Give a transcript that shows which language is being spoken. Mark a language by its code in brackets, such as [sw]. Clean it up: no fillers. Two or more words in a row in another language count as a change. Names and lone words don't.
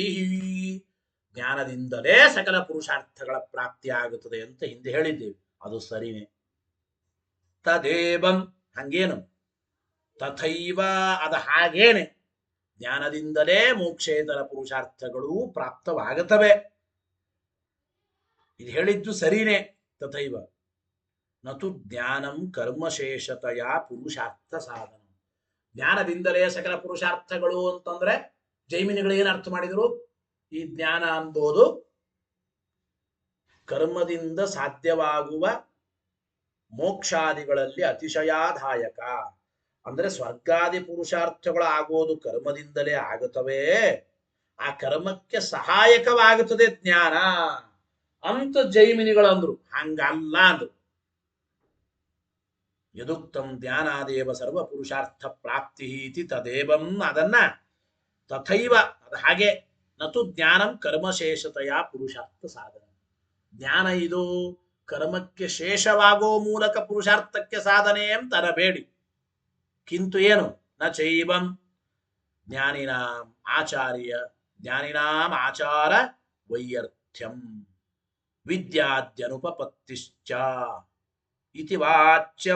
[kn] ಜ್ಞಾನದಿಂದಲೇ ಸಕಲ ಪುರುಷಾರ್ಥಗಳ ಪ್ರಾಪ್ತಿ ಆಗುತ್ತದೆ ಅಂತ ಹಿಂದೆ ಹೇಳಿದ್ದೇವೆ. ಅದು ಸರಿನೇ. ತದೇವಂ, ಹಂಗೇನು? ತಥೈವ, ಅದ ಹಾಗೇನೆ. ಜ್ಞಾನದಿಂದಲೇ ಮೋಕ್ಷೇತರ ಪುರುಷಾರ್ಥಗಳು ಪ್ರಾಪ್ತವಾಗುತ್ತವೆ. ಇದು ಹೇಳಿದ್ದು ಸರಿನೇ. [sa] ತಥೈವ ನತು ಜ್ಞಾನಂ ಕರ್ಮಶೇಷತೆಯ ಪುರುಷಾರ್ಥ ಸಾಧನ. [kn] ಜ್ಞಾನದಿಂದಲೇ ಸಕಲ ಪುರುಷಾರ್ಥಗಳು ಅಂತಂದ್ರೆ ಜೈಮಿನಿಗಳು ಏನು ಅರ್ಥ ಮಾಡಿದರು? ಈ ಜ್ಞಾನ ಅಂಬೋದು ಕರ್ಮದಿಂದ ಸಾಧ್ಯವಾಗುವ ಮೋಕ್ಷಾದಿಗಳಲ್ಲಿ ಅತಿಶಯಾದಾಯಕ. ಅಂದ್ರೆ ಸ್ವರ್ಗಾದಿ ಪುರುಷಾರ್ಥಗಳು ಆಗೋದು ಕರ್ಮದಿಂದಲೇ ಆಗುತ್ತವೆ. ಆ ಕರ್ಮಕ್ಕೆ ಸಹಾಯಕವಾಗುತ್ತದೆ ಜ್ಞಾನ ಅಂತ ಜೈಮಿನಿಗಳಂದ್ರು. ಹಂಗಲ್ಲ ಅಂದ್ರು. [sa] ಯದುಕ್ತಂ ಜ್ಞಾನಾದೇವ ಸರ್ವ ಪುರುಷಾರ್ಥ ಪ್ರಾಪ್ತಿ ಇತಿ ತದೇವಂ, ಅದನ್ನ ತಥೈವ, [kn] ಅದು ಹಾಗೆ. [sa] ನತು ಜ್ಞಾನಂ ಕರ್ಮಶೇಷತೆಯ ಪುರುಷಾರ್ಥ ಸಾಧನ. [kn] ಜ್ಞಾನ ಇದು ಕರ್ಮಕ್ಕೆ ಶೇಷವಾಗೋ ಮೂಲಕ ಪುರುಷಾರ್ಥಕ್ಕೆ ಸಾಧನೆ ಅಂತ ಅರಬೇಡಿ. ಕಿಂತು ಏನು? [sa] ನ ಚೈವಂ ಜ್ಞಾನಿನಾಂ ಆಚಾರ ವೈಯರ್ಥ್ಯಂ ವಿದ್ಯಾದ್ಯನುಪಪತ್ತಿಶ್ಚ ಇತಿ ವಾಚ್ಯಂ.